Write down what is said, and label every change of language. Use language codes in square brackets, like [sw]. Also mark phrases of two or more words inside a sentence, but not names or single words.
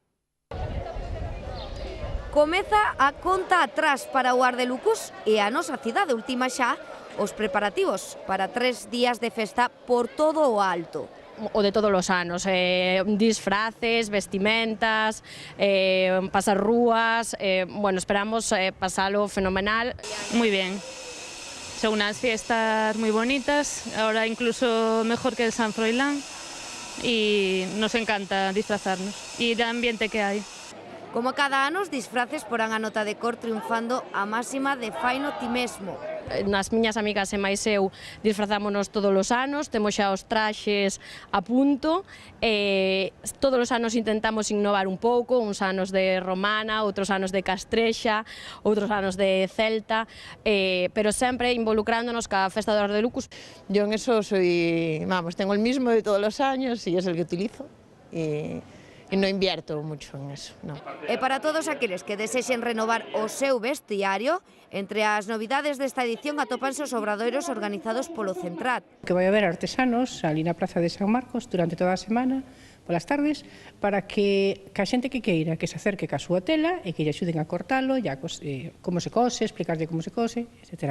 [gl] Comeza a conta atrás para o Ar de Lucus e a nosa cidade última xa os preparativos para 3 días de festa por todo o alto. O de todos os anos, disfraces, vestimentas, pasar rúas, bueno, esperamos pasalo fenomenal. [es] Muy bien, son unas fiestas muy bonitas, ahora incluso mejor que el San Froilán y nos encanta disfrazarnos y el ambiente que hay. [gl] Como cada ano, os disfraces porán a nota de cor triunfando a máxima de faino ti mesmo. Nas miñas amigas e máis eu disfrazámonos todos os anos, temos xa os traxes a punto, todos os anos intentamos innovar un pouco, uns anos de romana, outros anos de castrexa, outros anos de celta, pero sempre involucrándonos ca festa do Ar de Lucus. [es] Yo en eso soy, vamos, tengo el mismo de todos los años y es el que utilizo y no invierto mucho en eso, no. [gl] E para todos aqueles que desexen renovar o seu vestiario, entre as novidades desta edición atópanse os obradoiros organizados polo Centrat. Que vai haber artesanos ali na Praza de San Marcos durante toda a semana, polas tardes, para que a xente que queira que se acerque ca súa tela e que lle axuden a cortalo, como se cose, explicarlle como se cose, etc.